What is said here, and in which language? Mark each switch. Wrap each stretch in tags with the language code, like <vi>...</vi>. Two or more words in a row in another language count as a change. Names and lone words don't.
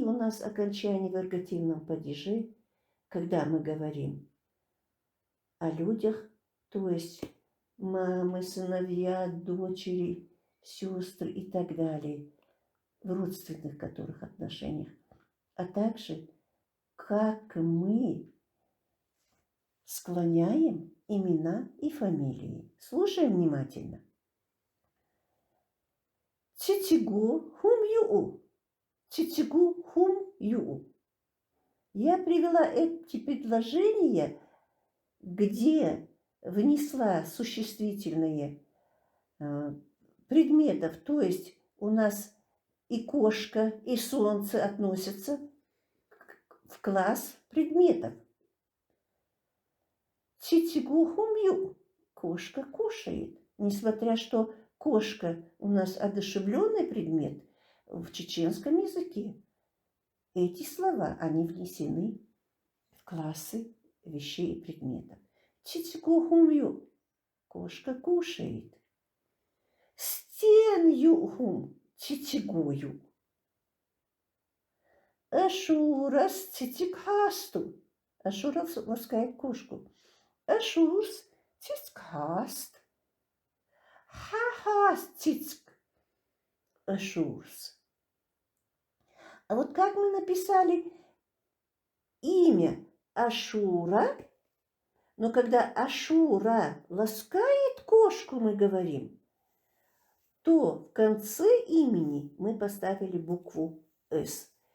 <ru>у нас окончания в эргативном падеже, когда мы говорим о людях, то есть мамы, сыновья, дочери, сестры и так далее, в родственных которых отношениях, а также как мы склоняем имена и фамилии. Слушаем внимательно.</ru> <ce>Цицигу хум ю. Цицигу хум ю.</ce> <ru>Я привела эти предложения, где внесла существительные предметов, то есть у нас и кошка, и солнце относятся в класс предметов.</ru> <ce>Цицигу хумью.</ce> <ru>Кошка кушает. Несмотря что кошка у нас одушевленный предмет, в чеченском языке эти слова, они внесены в классы вещей и предметов.</ru> <ce>Цицигу хумью.</ce> <ru>Кошка кушает.</ru> <ce>Стен юхум. Цицигую. Ашурас цицикхасту.</ce> <ru>Ашура ласкает кошку.</ru> <ce>Ашурс цицкхаст. Хахас цицк. Ашурс.</ce> <ru>А вот как мы написали имя Ашура, но когда Ашура ласкает кошку, мы говорим, то в конце имени мы поставили букву «С».</ru>